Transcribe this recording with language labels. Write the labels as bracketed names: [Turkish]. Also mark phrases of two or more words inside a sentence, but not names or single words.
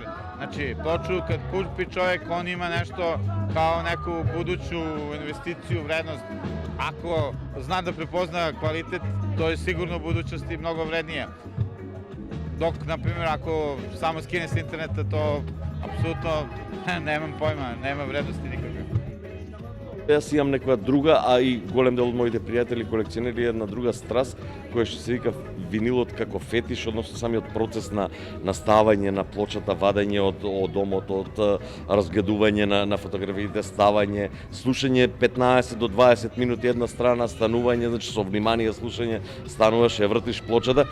[Serbian] Znači, ploču kad kupi čovjek, on ima nešto kao neku buduću investiciju, vrednost. Ako zna da prepozna kvalitet, to je sigurno u budućnosti mnogo vrednije. Dok, na primjer, ako samo skine s interneta, to apsolutno nemam pojma, nema vrednosti nikakve. [Macedonian] Јас имам некоја друга, а и голем дел од моите пријатели колекционери една друга страст, која што се вика винилот како фетиш, односно самиот процес на ставање на плочата, вадење од домот, од разгледување на фотографиите, ставање, слушање 15 до 20 минути една страна, станување, значи со внимание слушање, стануваш, ја вртиш плочата.